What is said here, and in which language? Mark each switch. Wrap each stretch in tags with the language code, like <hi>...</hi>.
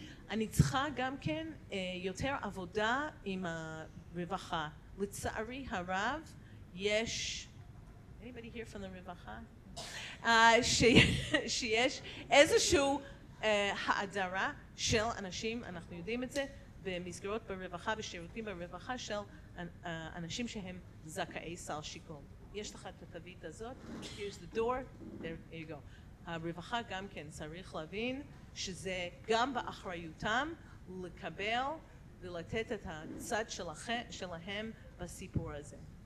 <he>אני צריכה גם כן יותר עבודה עם הרווחה. לצערי הרב יש,</he> <en>anybody here from the רווחה?</en> <he>שיש איזשהו האדרה של אנשים, אנחנו יודעים את זה, במסגרות ברווחה ושירותים ברווחה של אנשים שהם זכאי סל שיקום. יש לך את התווית הזאת,</he> <en>here's the door, there you go.</en> <he>הרווחה גם כן צריך להבין שזה גם באחריותם לקבל ולתת את הצד שלהם בסיפור הזה.</he>